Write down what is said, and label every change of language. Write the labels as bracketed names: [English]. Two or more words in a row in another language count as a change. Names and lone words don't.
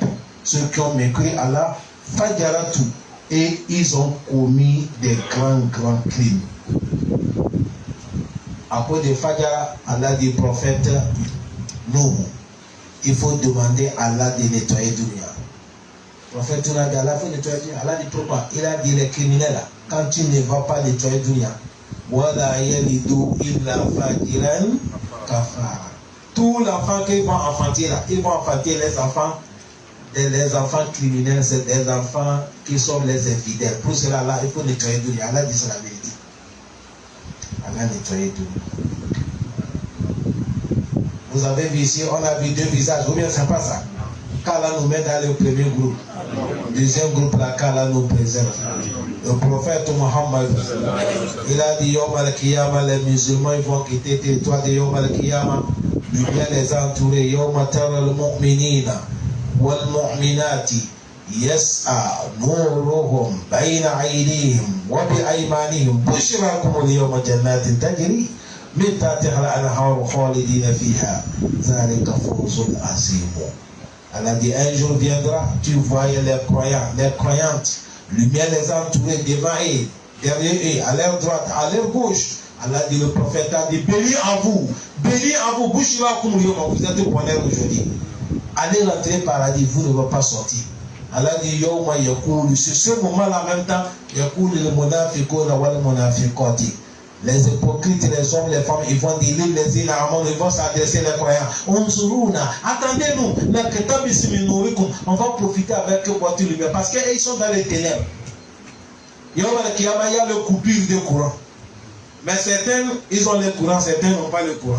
[French] Ceux qui ont mécrit Allah, Fadjaratu. Et ils ont commis des grands crimes. Après de Fadjara, Allah dit prophète Nuh. Il faut demander à Allah de nettoyer Dunia. Le prophète Nuh a dit Allah faut nettoyer Dunia. Allah dit pourquoi? Il a dit les criminels là, quand tu ne vas pas nettoyer Dunia, [Arabic] ولا يلدوا إلا فاجرا كفارا. [French] Tous les enfants qu'ils vont enfanter là, ils vont enfanter les enfants criminels, c'est des enfants qui sont les infidèles. Pour cela là, il faut nettoyer Dunia. Allah dit c'est la vérité. Allah nettoyer Dunia. Vous avez vu ici, on a vu 2 visages, ou bien c'est pas ça? Qu'Allah nous met dans le premier groupe. Deuxième groupe, là, qu'Allah nous préserve. Le prophète Mohammed, il a dit [Arabic] يوم القيامة, [French] les musulmans ils vont quitter le territoire de [Arabic] يوم القيامة. [French] Lumière les a entourés. [Arabic] يوم ترى المؤمنين والمؤمنات يسعى نورهم بين أيديهم وبأيمانهم بشراكم اليوم جنات تجري من تحتها الأنهار خالدين فيها ذلك فوز عظيم. [French] Elle a dit un jour viendra, tu voyais les croyants, les croyantes, lumière les entourer devant eux, derrière eux, à leur droite, à leur gauche. Elle a dit, le prophète a dit, béni à vous, bouche-là comme vous êtes au bonheur aujourd'hui. Allez rentrer au paradis, vous ne pouvez pas sortir. Elle a dit, [Arabic] يوم يقول, [French] c'est ce moment-là en même temps, [Arabic] يقول المنافقون والمنافقات. [French] Les hypocrites, les hommes, les femmes, ils vont dire les inamants, ils vont s'adresser les croyants. Attendez-nous, on va profiter avec votre lumière parce qu'ils sont dans les ténèbres. Il y a le coupure de courant. Mais certains, ils ont le courant, certains n'ont pas le courant.